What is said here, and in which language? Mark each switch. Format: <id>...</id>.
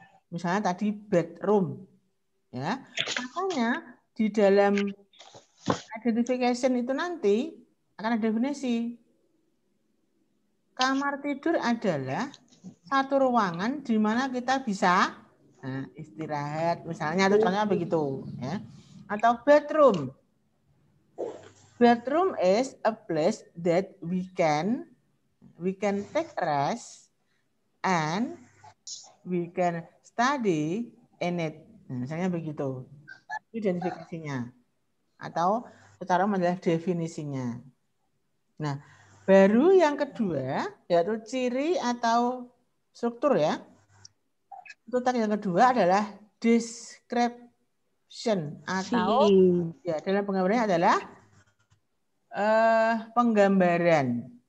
<id>Misalnya tadi bedroom, ya. Makanya di dalam identification itu nanti akan ada definisi. Kamar tidur adalah satu ruangan di mana kita bisa istirahat, misalnya atau contohnya begitu, ya. Atau bedroom.</id> <en>Bedroom is a place that we can take rest and we can study in it.</en> <id>Nah, misalnya begitu. Identifikasinya. Atau secara menjelaskan definisinya. Nah, baru yang kedua yaitu ciri atau struktur ya. Struktur yang kedua adalah description atau ya dalam penggambarannya adalah penggambaran.</id>